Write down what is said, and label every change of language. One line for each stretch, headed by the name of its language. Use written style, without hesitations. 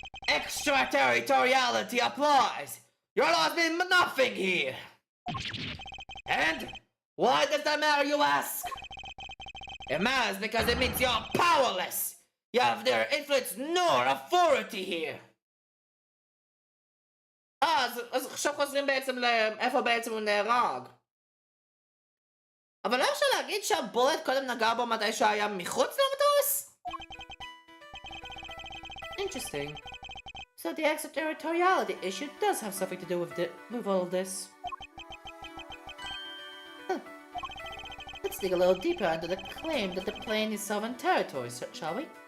English: Extraterritoriality applies. Your laws mean nothing here. And why does that matter, you ask? It matters because it means you're powerless. You have neither influence nor authority here.
Hebrew: אז עכשיו חוזרים בעצם לאיפה בעצם הוא נהרג. אבל לא אפשר להגיד שהבולט קודם נגע בו מתי שהיה מחוץ למטוס?
English: Interesting. So the extraterritoriality issue does have something to do with all of this. Huh. Let's dig a little deeper into the claim that the plane is sovereign territory, shall we?